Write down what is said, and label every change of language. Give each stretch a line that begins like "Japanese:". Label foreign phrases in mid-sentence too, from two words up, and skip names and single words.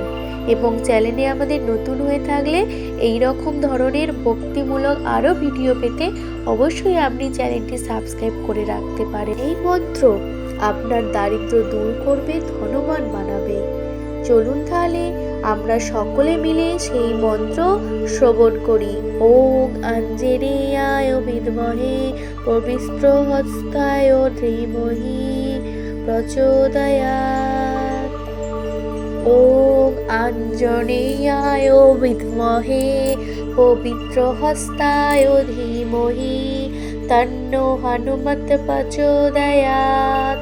Bangla: এবং চ্যানেলে আমাদের নতুন হয়ে থাকলে এই রকম ধরনের ভক্তিমূলক আরও ভিডিও পেতে অবশ্যই আপনি চ্যানেলটি সাবস্ক্রাইব করে রাখতে পারেন। এই মন্ত্র আপনার দারিদ্র দূর করবে, ধনবান বানাবে। চলুন তাহলে আমরা সকলে মিলে সেই মন্ত্র শ্রবণ করি।
Sanskrit: ওম আঞ্জনেয়ায় বিদ্মহে পবিত্রহস্তায় ধীমহি প্রচোদয়াৎ। ওম আঞ্জনেয়ায় বিদ্মহে পবিত্রহস্তায় ধীমহি তন্নো হনুমত প্রচোদয়াৎ।